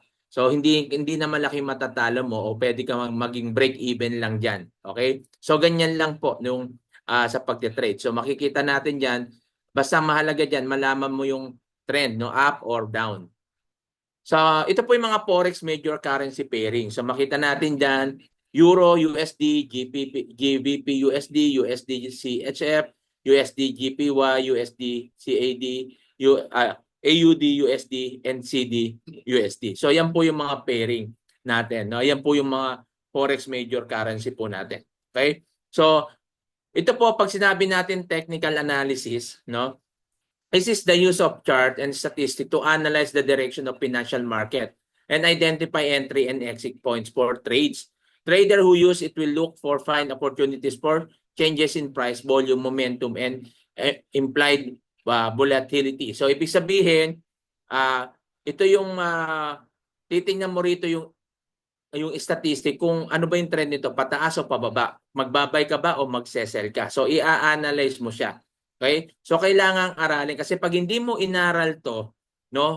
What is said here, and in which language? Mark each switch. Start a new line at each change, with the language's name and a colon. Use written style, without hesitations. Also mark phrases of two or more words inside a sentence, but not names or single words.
Filipino: So hindi na malaki matatalo mo o pwede ka maging
English: break even
Filipino: lang diyan. Okay? So ganyan lang po nung sa pagte-trade. So makikita natin diyan, basta mahalaga diyan malaman mo yung trend, no, up or down. So, ito po yung mga
English: forex major currency pairing.
Filipino: So, makita natin dyan, Euro, USD, GBP, USD, USD, CHF, USD, GPY, USD, CAD, AUD, USD, NCD, USD. So, yan po yung mga pairing natin. No? Yan po yung mga
English: forex major currency
Filipino: po natin. Okay? So, ito po, pag sinabi natin
English: technical analysis,
Filipino: no?
English: This is the use of chart and statistics to analyze the direction of financial market and identify entry and exit points for trades. Trader who use it will look for find opportunities for changes in price, volume, momentum, and implied volatility.
Filipino: So, ibig sabihin, ito yung titingnan mo rito yung statistic kung ano ba yung trend nito, pataas o pababa. Magbabay ka ba o magsesell ka? So, i-analyze mo siya. Okay? So kailangang aralin kasi pag hindi mo inaral 'to, no?